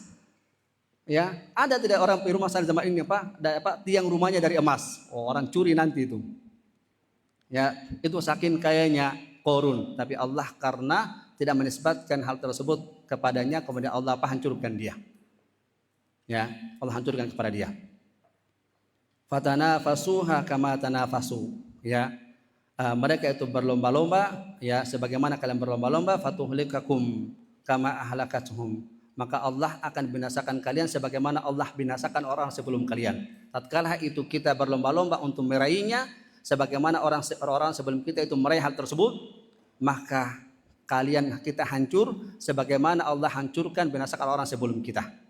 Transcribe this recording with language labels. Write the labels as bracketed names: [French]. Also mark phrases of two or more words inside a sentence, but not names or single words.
[Indonesian] Ya, ada tidak orang di rumah saya zaman ini tiang rumahnya dari emas? Oh, orang curi nanti itu. Ya, itu saking kayanya Qarun, tapi Allah karena tidak menisbatkan hal tersebut kepadanya, kemudian Allah hancurkan dia. Ya, Allah hancurkan kepada dia. [Arabic] فتنافسوها كما تنافسوا, ya, [Indonesian] mereka itu berlomba-lomba, ya, sebagaimana kalian berlomba-lomba. [Arabic] فتهلككم كما أهلكتهم, [Indonesian] maka Allah akan binasakan kalian sebagaimana Allah binasakan orang sebelum kalian. Tatkala itu kita berlomba-lomba untuk meraihnya, sebagaimana orang sebelum kita itu meraih hal tersebut, maka kita hancur sebagaimana Allah hancurkan binasakan orang sebelum kita.